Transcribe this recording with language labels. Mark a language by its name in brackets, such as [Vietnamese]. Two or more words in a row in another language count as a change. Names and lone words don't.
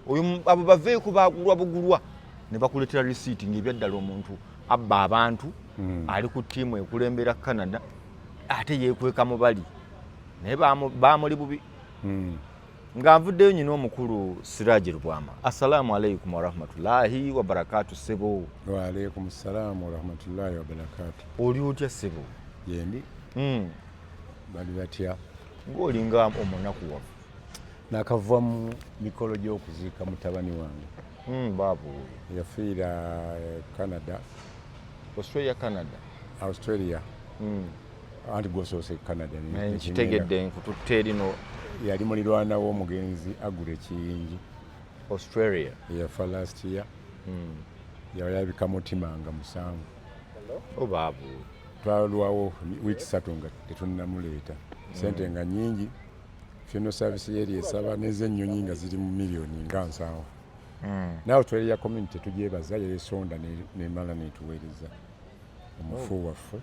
[Ganda] Abo baveeku baagulwa bugulwa ne bakuleetera risiiti ng'ebyaddala omuntu abba abantu ali ku ttiimu ekulembera Canada ate yeekweka mu bali naye baamuli bubi. Nga nvuddeyo nyina omukulu Siraji Rubwama. [Arabic] السلام عليكم ورحمة الله وبركاته sebo. وعليكم السلام ورحمة الله وبركاته. [Ganda] Oli otya sebo? Yendi. Bali batya. Ng'olinga omunaku wafu. Nakava mu mikolo gy'okuziika mutabani wange. Babu. Yafiira Canada. Australia, Canada. Australia. Anti gwosoose Canada. Nkitegedde nkututte erino. Yali mulirwana w'omugenzi agula ekiyingi. Australia. Yafa [English] last year. [Ganda] Yalabika mutima nga musanvu. Babu. Twalwawo wiiki 3 nga tetunnamuleeta. Sente nga nyingi. [English] Funeral service [Ganda] yeri esaba n'ez'ennyonyi nga ziri mu miliyoni nga 7. Nawe Australia community tugyebaza yeesonda n'emala n'etuweereza omufu waffe.